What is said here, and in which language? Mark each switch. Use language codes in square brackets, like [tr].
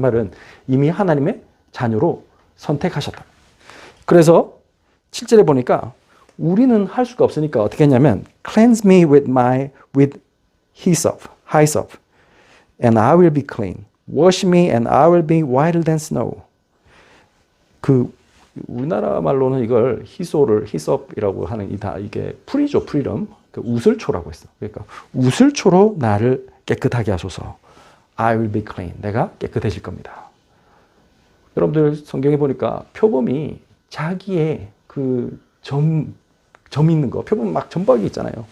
[ko] 이 말은 이미 하나님의 자녀로 선택하셨다. 그래서 7절에 보니까 우리는 할 수가 없으니까 어떻게 했냐면 [en] Cleanse me with hyssop, and I will be clean. Wash me and I will be whiter than snow. [ko] 그 우리나라 말로는 이걸 히솝이라고 하는 이게 풀이죠, 풀이름. 그 우슬초라고 했어. 그러니까 우슬초로 나를 깨끗하게 하소서. [en] I will be clean. [ko] 내가 깨끗해질 겁니다. 여러분들 성경에 보니까 표범이 자기의 그 점 있는 거, 표범 막 점박이 있잖아요.